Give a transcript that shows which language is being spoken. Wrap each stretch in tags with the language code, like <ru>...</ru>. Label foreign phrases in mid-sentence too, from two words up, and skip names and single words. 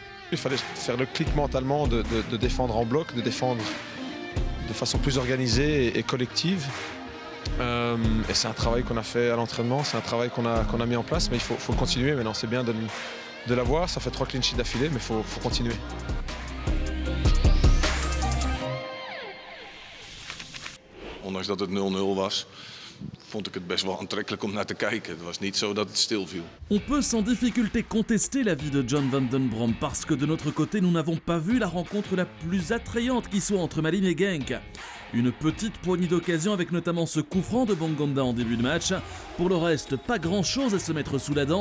<fr>Il fallait faire le clic mentalement de défendre en bloc, de défendre de façon plus organisée et collective. Et c'est un travail qu'on a fait à l'entraînement, c'est un travail qu'on a mis en place, mais il faut continuer. Maintenant, c'est bien de l'avoir, ça fait 3</fr> <en>clean sheets</en> <fr>d'affilée, mais il faut continuer.</fr> <nl>Ondanks dat het 0-0 was, vond ik het best wel aantrekkelijk om naar te kijken. Het was niet zo dat het stil viel.</nl> <fr>On peut sans difficulté contester l'avis de John Van Den Brom parce que de notre côté, nous n'avons pas vu la rencontre la plus attrayante qui soit entre Malines et Genk. Une petite poignée d'occasions avec notamment ce coup franc de Bongonda en début de match. Pour le reste, pas grand chose à se mettre sous la dent.</fr>